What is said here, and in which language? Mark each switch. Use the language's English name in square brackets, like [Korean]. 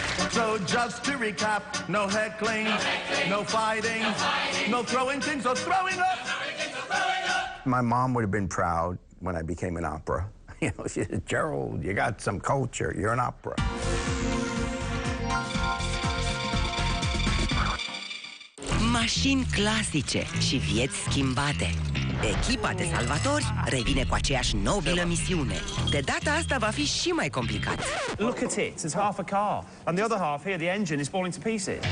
[English] So just to recap, no heckling, no fighting, no throwing things or throwing up. My mom would have been proud when I became an opera. You know, she said, Gerald, you got some culture, you're an opera. [Romanian] Mașini clasice și vieți schimbate. Echipa de salvatori revine cu aceeași nobilă misiune. De data asta va fi și mai complicat. [English] Look at it, it's half a car. And the other half here, the engine is falling to pieces.